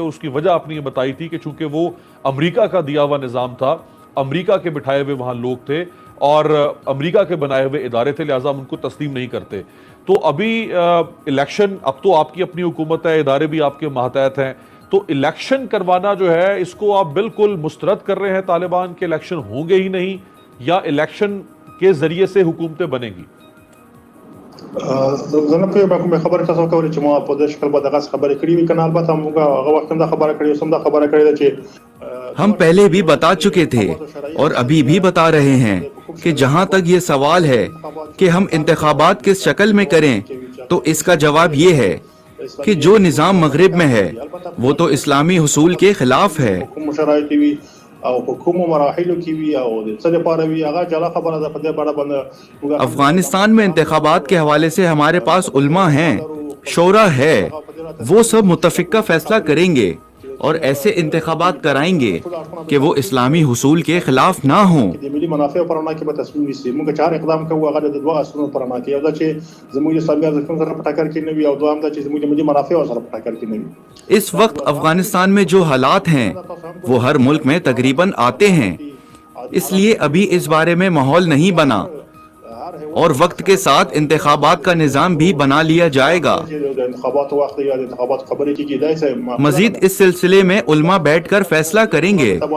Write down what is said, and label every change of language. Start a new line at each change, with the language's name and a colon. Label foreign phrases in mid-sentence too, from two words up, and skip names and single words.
Urdu: اور اس کی وجہ آپ نے یہ بتائی تھی کہ چونکہ وہ امریکہ کا دیا ہوا نظام تھا، امریکہ کے بٹھائے ہوئے وہاں لوگ تھے اور امریکہ کے بنائے ہوئے ادارے تھے، لہٰذا ہم ان کو تسلیم نہیں کرتے. تو ابھی الیکشن، اب تو آپ کی اپنی حکومت ہے، ادارے بھی آپ کے ماتحت ہیں، تو الیکشن کروانا جو ہے اس کو آپ بالکل مسترد کر رہے ہیں طالبان کے الیکشن ہوں گے ہی نہیں یا الیکشن کے ذریعے سے حکومتیں بنیں گی؟
Pashto: زه نه پوهېږم کومې خبرې تاسو کولی چې ما په دې شکل به دغسې خبرې کړې وي که نه. البته موږ هغه وخت هم دا خبره کړې اوس هم دا خبره کړې ده چې
Urdu: ہم پہلے بھی بتا چکے تھے اور ابھی بھی بتا رہے ہیں کہ جہاں تک یہ سوال ہے کہ ہم انتخابات کس شکل میں کریں تو اس کا جواب یہ ہے کہ جو نظام مغرب میں ہے وہ تو اسلامی حصول کے خلاف ہے.
Pashto: کوم شرایط وي او په کومو مراحلو کې وي او د څه لپاره وي هغه جلا خبره ده. په دې اړه باندې
Urdu: افغانستان میں انتخابات کے حوالے سے ہمارے پاس علماء ہیں، شورا ہے، وہ سب متفقہ فیصلہ کریں گے اور ایسے انتخابات کرائیں گے کہ وہ اسلامی حصول کے خلاف نہ ہوں.
Pashto: د ملي منافعو پر وړاندې به تصمیم نیسي. موږ چې هر اقدام کوو هغه د دوه اصلونو پر وړاندې، یو دا چې زموږ د اسلامي ارزښتونو سره په ټکر کې نه وي او دویم دا چې زموږ د ملي منافعو سره په ټکر کې نه وي.
Urdu: اس وقت افغانستان میں جو حالات ہیں وہ ہر ملک میں تقریباً آتے ہیں، اس لیے ابھی اس بارے میں ماحول نہیں بنا اور وقت کے ساتھ انتخابات کا نظام بھی بنا لیا جائے گا. مزید اس سلسلے میں علماء بیٹھ کر فیصلہ کریں گے.